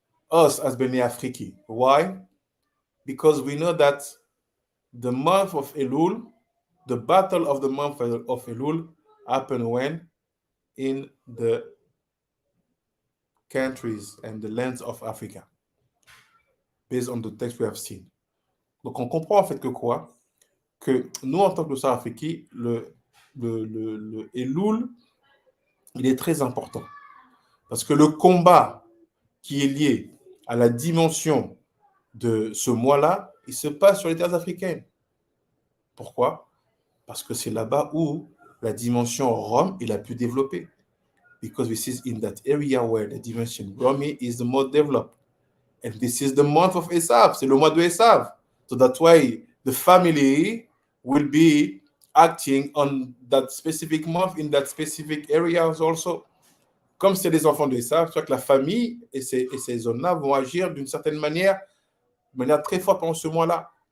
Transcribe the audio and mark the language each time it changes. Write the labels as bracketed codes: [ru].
[en] us as Bnei Afriki. Why? Because we know that the month of Elul, the battle of the month of Elul happened when? In the countries and the lands of Africa, based on the text we have seen. [fr] Donc on comprend en fait que quoi? Que nous, en tant que Nusakh Afriki, le Elul, il est très important. Parce que le combat qui est lié à la dimension de ce mois-là, il se passe sur les terres africaines. Pourquoi? Parce que c'est là-bas où la dimension Rome est la plus développée. [en] Because this is in that area where the dimension Romi is the most developed. And this is the month of Esav. [fr] C'est le mois de Esav. [en] So that's why the family will be acting on that specific month in that specific areas also. [fr] Comme c'est les enfants de Esav, soit que la famille et ces zones-là vont agir d'une certaine manière, de manière très forte pendant ce mois-là.